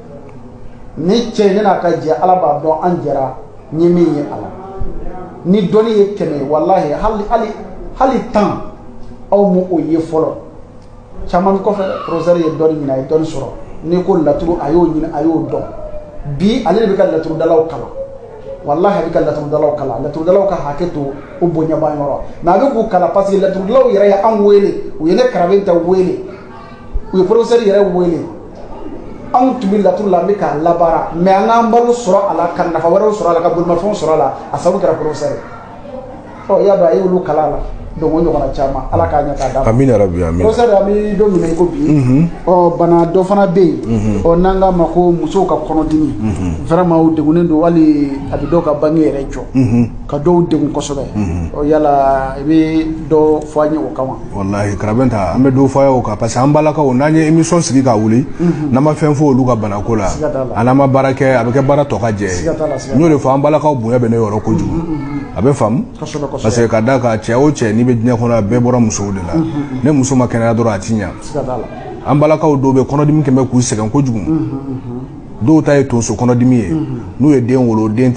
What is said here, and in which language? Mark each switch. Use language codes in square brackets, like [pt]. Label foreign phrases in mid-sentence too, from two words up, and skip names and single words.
[bm] ni cɛ ne n'a ka jɛ ala b'a dɔn an jɛra n ye min ye ala ni dɔnni ye 100 wallahi hali 10 aw m'o o ye fɔlɔ caman kɔfɛ professeur ye dɔnni ɲini a ye dɔnni sɔrɔ n'i ko laturu a y'o ɲini a y'o dɔn bi ale de bɛ ka laturudalaw kalan wallahi a bɛ ka laturudalaw kalan laturudalaw ka hakɛ to o bonya b'an yɔrɔ mais a bɛ k'u kalan [fr] parce que [bm] laturudalaw yɛrɛ ye an wele u ye ne Karabin ta wele u ye professeur yɛrɛ wele anw tun bɛ laturu la an bɛ k'a labaara mais an k'an balo sɔrɔ a la ka nafa wɛrɛw sɔrɔ a la ka bolimafɛnw sɔrɔ a la a sababu kɛra professeur i y'a dɔn a ye olu kalan la donc o ɲɔgɔnna caman ala k'a ɲɛ k'a d'a ma [ar] آمين يا ربي آمين [bm] professeur an bɛ don min na i ko bi bana dɔ fana bɛ yen n'an k'a ma ko musow ka kɔnɔdimi vraiment o degunnen don hali a bɛ dɔw ka bange yɛrɛ jɔ ka dɔw degun kosɛbɛ yala i bɛ dɔ fɔ an ye o kama wallahi Karabin ta an bɛ dɔ fɔ a ye o kan [fr] parce que [bm] an balakaw n'an ye émission sigi ka wuli n'an ma fɛn fɔ olu ka banako la an n'an ma baara kɛ a bɛ kɛ baara tɔ ka jɛ n y'o de fɔ an balakaw bonya bɛ ne yɔrɔ kojugu a bɛ faamu [fr] parce que [bm] ka da kan cɛ o cɛ n'i bɛ diɲɛ kɔnɔ a bɛɛ bɔra musow de la ne muso ma kɛnɛya dɔrɔn a ti ɲa an balakaw dɔw bɛ kɔnɔdimi kɛmɛ k'u sɛgɛn kojugu dɔw ta ye tonso kɔnɔdimi ye n'u ye den wolo den